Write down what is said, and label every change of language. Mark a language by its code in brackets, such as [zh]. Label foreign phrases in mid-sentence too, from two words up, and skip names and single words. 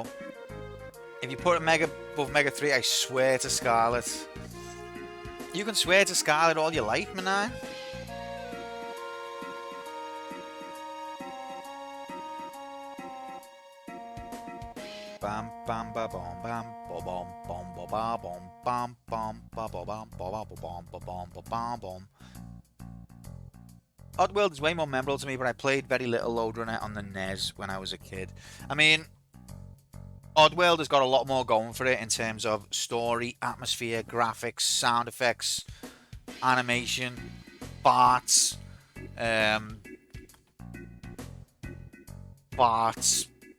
[en] If you put a Mega above Mega 3, I swear to Scarlet. You can swear to Scarlet all you like, man. Bam bam ba bom bam ba bom bom ba ba bom bam bam ba ba bam ba ba bom ba bom ba bam bom. Oddworld is way more memorable to me, but I played very little Load Runner on the NES when I was a kid. I mean, Oddworld has got a lot more going for it in terms of story, atmosphere, graphics, sound effects, animation, farts, farts.